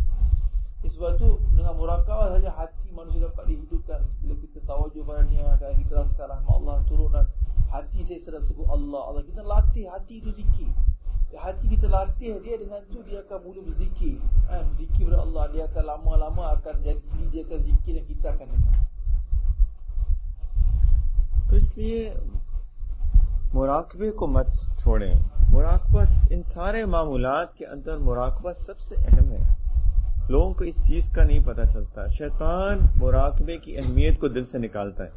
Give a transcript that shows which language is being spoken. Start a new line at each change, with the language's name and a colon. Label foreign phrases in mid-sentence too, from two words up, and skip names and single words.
Malay: Sebab tu dengan muraqabah saja hati manusia dapat dihidupkan. Bila kita tawajuh padanya, kalau kita rasakan rahmat Allah turun dan hati saya sedang sebut Allah. Kita latih hati itu zikir. Hati kita latih dia, dengan tu dia akan mula berzikir. Berzikir kepada Allah, dia akan lama-lama akan jadi sendiri, dia akan zikir dan kita akan dengar.
Urdu: تو اس لیے مراقبے کو مت چھوڑیں. مراقبہ ان سارے معمولات کے اندر مراقبہ سب سے اہم ہے. لوگوں کو اس چیز کا نہیں پتا چلتا۔ شیطان مراقبے کی اہمیت کو دل سے نکالتا ہے.